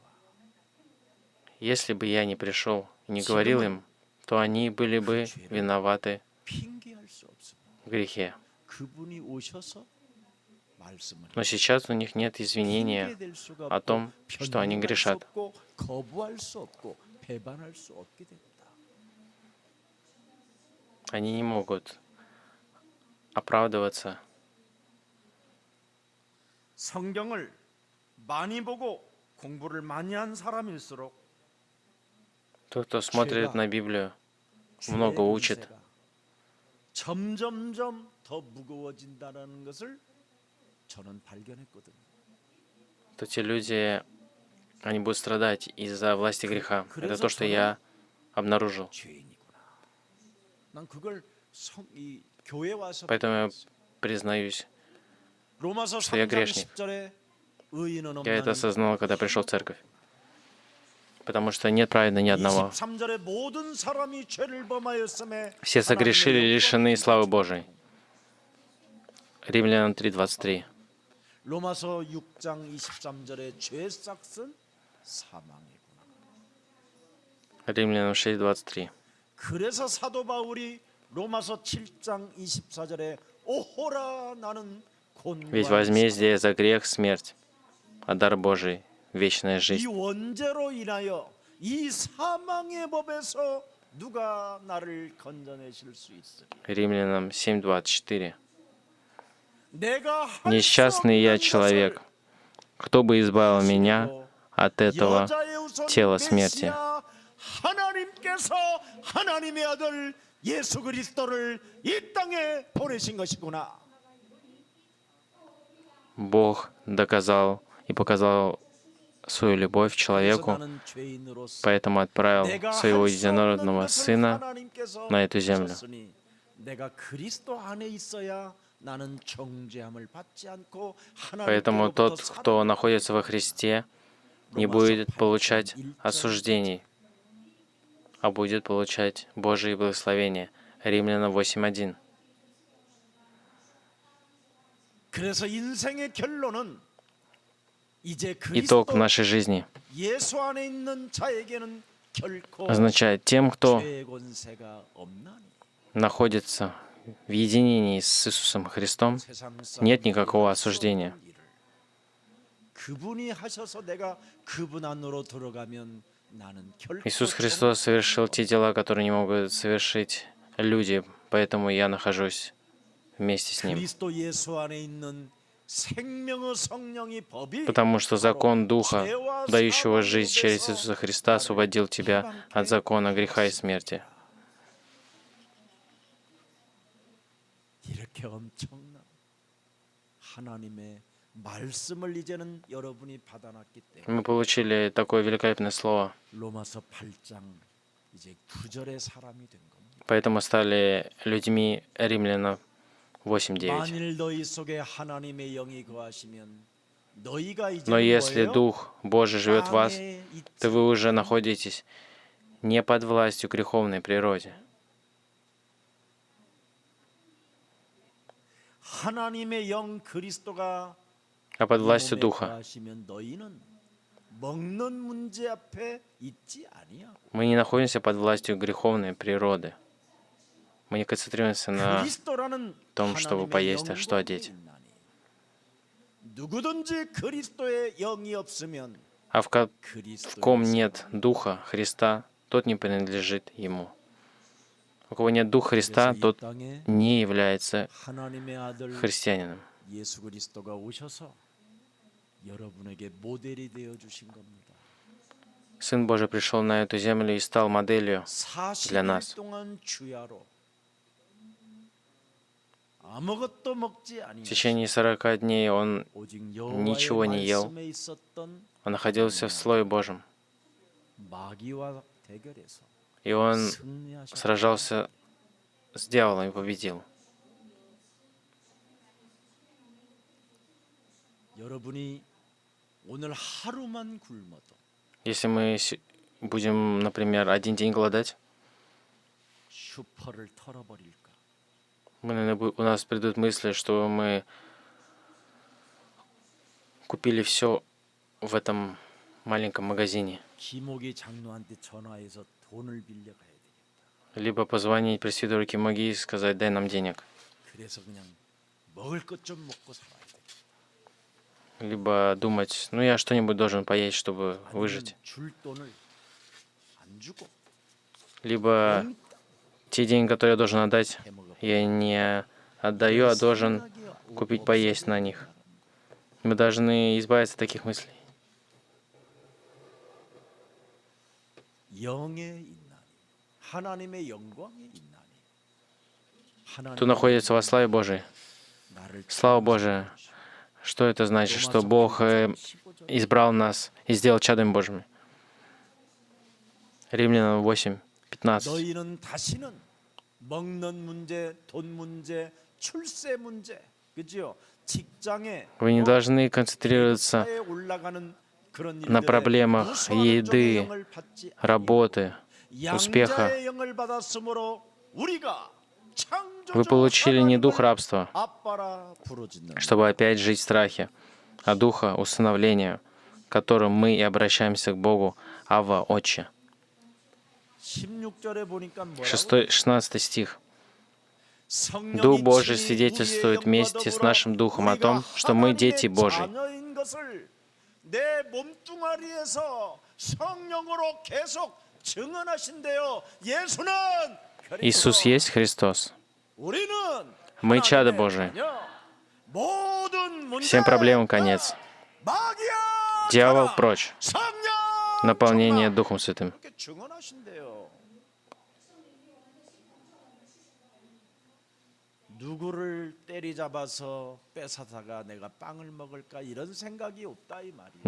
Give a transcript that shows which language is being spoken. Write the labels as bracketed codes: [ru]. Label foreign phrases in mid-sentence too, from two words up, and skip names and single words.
[ru] если бы я не пришел и не говорил им, то они были бы виноваты [ko] 핑계할 수 없습니다. [ru] в грехе. [ko] 그분이 오셔서 말씀을 [ru] Но сейчас у них нет извинения [ko] 핑계될 수가 [ru] о том, [ko] 없고, [ru] что они [ko] 변명할 수 [ru] грешат. [ko] 없고, 거부할 수 없고 배반할 수 없게 된다. [ru] Они не могут оправдываться. [ko] 성경을 많이 보고 공부를 많이 한 사람일수록 [ru] Тот, кто смотрит на Библию, много [ko] 죄의 [ru] учит, [ko] 문제가 점점점 더 무거워진다는 것을 저는 발견했거든요. [ru] то те люди, они будут страдать из-за власти греха. Это то, что я обнаружил. [ko] 죄인이구나. 난 그걸 이 교회 와서 [ru] Поэтому я признаюсь, [ko] 로마서 [ru] что я [ko] 3장 [ru] грешник. [ko] 10절에 의인은 [ru] Я это [ko] 없나니 [ru] осознал, когда пришел в церковь. Потому что нет праведного ни одного. [ko] 23절에 모든 사람이 죄를 범하였음에 [ru] Все согрешили, [ko] 하나님의 [ru] лишены [ko] 영광을 [ru] славы [ko] 받지 [ru] Божией. [ko] 못하고. [ru] Римлянам 3:23. [ko] 로마서 6장 23절에 죄 싹은 사망이구나. [ru] Римлянам 6:23. [ko] 그래서 사도 바울이 로마서 7장 24절에 오호라 나는 [ru] Ведь [ko] 곤고한 [ru] возмездие за грех — смерть, а дар Божий — вечная [ko] 이 [ru] жизнь. [ko] 원죄로 인하여 이 사망의 법에서 누가 나를 건져내실 수 있으리. [ru] Римлянам 7:24. [ko] 내가 할 수 [ru] Несчастный я [ko] 없는 [ru] человек. [ko] 것을 [ru] Кто бы избавил меня от этого [ko] 여자의 우선 [ru] тела смерти? [ko] 메시아 하나님께서 하나님의 아들 예수 그리스도를 이 땅에 보내신 것이구나. [ru] Бог доказал и показал свою любовь [ko] 그래서 [ru] человеку, [ko] 나는 죄인으로서 [ru] поэтому отправил [ko] 내가 [ru] своего [ko] 할 수 없는 [ru] единородного [ko] 것을 [ru] Сына [ko] 하나님께서 [ru] на эту землю. [ko] 주셨으니 내가 그리스도 안에 있어야 나는 정죄함을 받지 않고 [ru] Поэтому [ko] 하나님께로부터 [ru] тот, кто находится во Христе, не будет получать осуждений, а будет получать Божие благословения. Римлянам 8:1. [ko] 그래서 인생의 결론은 이제 [ru] Итог [ko] 그리스도 [ru] нашей жизни [ko] 예수 안에 있는 자에게는 결코 [ru] означает тем, кто [ko] 죄의 권세가 없나니 [ru] находится в единении с Иисусом Христом, [ko] 세상 [ru] нет [ko] 사람들이 [ru] никакого [ko] 할수 [ru] осуждения. [ko] 없는 일을 그분이 하셔서 내가 그분 안으로 들어가면 나는 결코 [ru] Иисус Христос совершил те дела, которые не могут совершить люди, поэтому я нахожусь вместе с Ним. [ko] 그리스도 예수 안에 있는 생명의 성령의 법이 [ru] Потому что закон [ko] 바로 [ru] Духа, [ko] 죄와 [ru] дающего [ko] 사망의 [ru] жизнь через [ko] 법에서 [ru] Иисуса Христа, освободил тебя от закона греха и смерти. [ko] 이렇게 엄청난 하나님의 말씀을 이제는 여러분이 받아놨기 때문에 [ru] Мы получили такое великолепное слово, [ko] 로마서 8장 이제 구절의 사람이 된 겁니다. [ru] поэтому стали людьми Римлянам 8:9. [ko] 만일 너희 속에 하나님의 영이 거하시면 너희가 이제 [ru] Но если [ko] 뭐예요? [ru] Дух Божий живет в вас, [ko] 땅에 있지 [ru] то вы уже находитесь не под властью греховной природе. [ko] 하나님의 영 그리스도가 [ru] А под властью [ko] 이 몸에 [ru] Духа. [ko] 거하시면 너희는 먹는 문제 앞에 있지 아니하고 [ru] Мы не находимся под властью греховной природы. Мы не концентрируемся на [ko] 그리스도라는 [ru] том, чтобы [ko] 하나님의 [ru] поесть, а что [ko] 영광이 [ru] одеть. [ko] 있나니. 누구든지 그리스도의 영이 없으면 [ru] А в ком [ko] 그리스도의 [ru] нет Духа Христа, тот не принадлежит Ему. У кого нет Духа Христа, [ko] 그래서 이 [ru] тот [ko] 땅에 [ru] не является [ko] 하나님의 아들 [ru] христианином. [ko] 예수 그리스도가 오셔서 여러분에게 모델이 되어 주신 겁니다. [ru] Сын Божий пришел на эту землю и стал моделью для [ko] 40일 [ru] нас. [ko] 동안 주야로 아무것도 먹지 [ru] В [ko] 아니하시고 [ru] течение 40 дней Он [ko] 오직 [ru] ничего не [ko] 여호와의 [ru] ел. [ko] 말씀에 있었던 [ru] Он находился в Слове Божьем. [ko] 마귀와 대결해서 [ru] И Он [ko] 승리하셨다. [ru] сражался с дьяволом и победил. [ko] 여러분이 오늘 하루만 굶어도 [ru] Если мы будем, например, один день голодать, [ko] 슈퍼를 털어버릴까? [ru] у нас придут мысли, что мы купили все в этом маленьком магазине. [ko] 기목이 장로한테 전화해서 돈을 빌려 가야 되겠다. [ru] Либо позвонить пресвитеру Кимоги и сказать: дай нам денег. [ko] 그래서 그냥 먹을 것 좀 먹고 살아야 돼. [ru] Либо думать: ну я что-нибудь должен поесть, чтобы выжить. [ko] 줄 돈을 안 주고 [ru] Либо те деньги, которые я должен отдать, я не отдаю, а должен купить поесть на них. Мы должны избавиться от таких мыслей. [ko] 영에 있나니 하나님의 영광에 있나니 [ru] Кто находится во славе Божией. [ko] 나를 [ru] Слава Божия. Что это значит? Что Бог избрал нас и сделал чадами Божьими. Римлянам 8:15. [ko] 너희는 다시는 먹는 문제, 돈 문제, 출세 문제, 그죠? 직장에 [ru] Вы не должны концентрироваться [ko] 회사에 올라가는 그런 [ru] на [ko] 일들에 [ru] проблемах [ko] 무수한 종의 [ru] еды, [ko] 영을 받지 아니하고 [ru] работы, успеха. [ko] 양자의 영을 받았으므로 우리가 [ru] Вы [ko] 창조주 [ru] получили не дух [ko] 하나님을 [ru] рабства, [ko] 아빠라 부르짖는 [ru] чтобы опять жить в страхе, а духа усыновления, которым мы и обращаемся к Богу, Ава, Отче. [ko] 16절에 보니까 뭐라고 [ru] 16 стих. Дух [ko] 성령이 [ru] Божий [ko] 친히 [ru] свидетельствует [ko] 우리의 [ru] вместе [ko] 영과 [ru] с [ko] 더불어 [ru] нашим духом о [ko] 우리가 [ru] том, что мы дети [ko] 하나님의 [ru] Божьи. [ko] 자녀인 것을 내 몸뚱아리에서 성령으로 계속 증언하신대요. 예수는 [ru] Иисус [ko] 그리스도. [ru] есть Христос. [ko] 우리는 [ru] Мы чадо [ko] 하나님의 [ru] Божие. [ko] 자녀. 모든 문제 [ru] Всем проблемам конец. [ko] 마귀야 [ru] Дьявол [ko] 가라. [ru] прочь. [ko] 성령 [ru] Наполнение [ko] 충만. [ru] Духом Святым. [ko] 이렇게 증언하신대요. 누구를 때리잡아서 뺏어다가 내가 빵을 먹을까 이런 생각이 없다 이 말이에요.